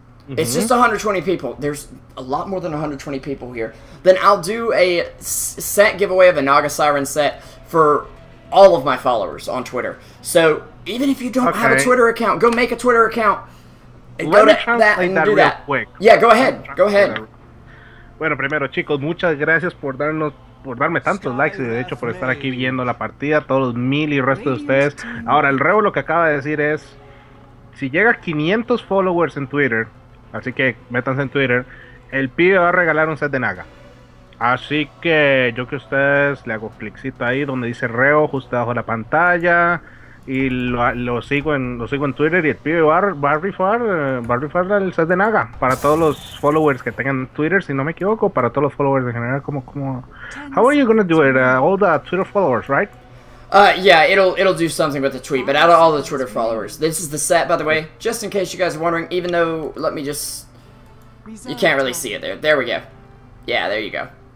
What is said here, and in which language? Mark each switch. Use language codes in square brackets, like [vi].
[en] It's just 120 people. There's a lot more than 120 people here. Then I'll do a set giveaway of a Naga Siren set for all of my followers on Twitter. So even if you don't have a Twitter account, go make a Twitter account. And go to that and do that. Quick. Yeah, go ahead. Go ahead. [es] Bueno, primero, chicos, muchas gracias por darme tantos likes y de hecho por estar aquí viendo la partida, todos los 1000 y el resto de ustedes. Ahora, el Reo lo que acaba de decir es, si llega a 500 followers en Twitter, así que métanse en Twitter, el pibe va a regalar un set de Naga. Así que yo que ustedes le hago cliccito ahí donde dice Reo, justo abajo de la pantalla, y lo sigo en Twitter, y el pibe va a rifar el set de Naga para todos los followers que tengan Twitter, si no me equivoco, para todos los followers en general. Como [en] how are you gonna do it? All the Twitter followers, right? Yeah, it'll do something with the tweet, but out of all the Twitter followers. This is the set, by the way, just in case you guys are wondering, even though, let me just, you can't really see it there. There we go. Yeah, there you go.